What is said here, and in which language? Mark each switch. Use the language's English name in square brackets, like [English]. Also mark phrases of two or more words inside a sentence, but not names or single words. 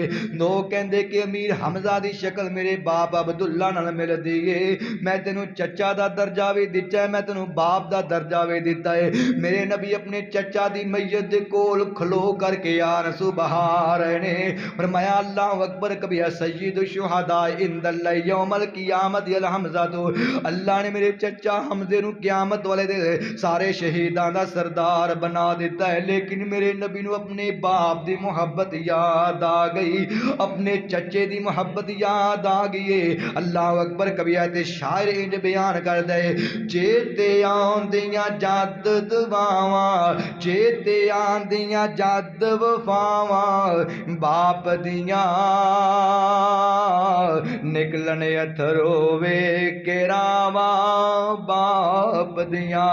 [Punjabi] نو کہندے کہ امیر حمزہ دی شکل میرے باپ عبداللہ نال ملدی ہے، میں تینوں چچا دا درجہ بھی دتا ہے، میں تینوں باپ دا درجہ بھی دتا ہے. میرے نبی اپنے چچا دی میت دے کول کھلو کرکے یار سبہا رہے نے، فرمایا [Arabic] الله أكبر كبيرا سيد الشهداء عند الله يوم القيامة الحمزة. [Punjabi] تو اللہ نے میرے چچا حمزے نوں قیامت والے دے سارے شہیداں دا سردار بنا دتا ہے. لیکن میرے نبی نوں اپنے باپ دی محبت یاد آ گئی، اپنے چچے دی محبت یاد آ گئی ہے. [Arabic] الله أكبر كبيرا [Punjabi] تے شاعر انج بیان کر دے، چیتے آندیاں جد دعاواں، چیتے آندیاں جد وفاواں، باپ دیاں نکلن اتھرو ویکھ کے راواں باپ دیاں.